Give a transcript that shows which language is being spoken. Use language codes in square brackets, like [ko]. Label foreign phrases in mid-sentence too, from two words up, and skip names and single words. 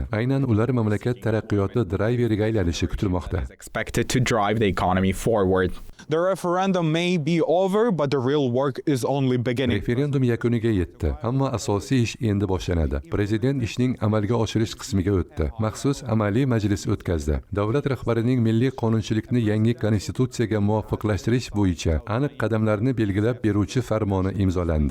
[uz] Aynan ular mamlakat taraqqiyoti drayveriga aylanishi kutilmoqda. [en] expected to drive the economy forward. The referendum may be over, but the real work is only beginning. [uz] Referendum yakuniga yetdi, ammo asosiy ish endi boshlanadi. Prezident ishning amalga oshirish qismiga o'tdi. Maxsus amaliy majlis o'tkazdi. Davlat rahbarining milliy qonunchilikni yangi konstitutsiyaga muvofiqlashtirish bo'yicha aniq qadamlarni belgilab beruvchi farmoni imzolandi.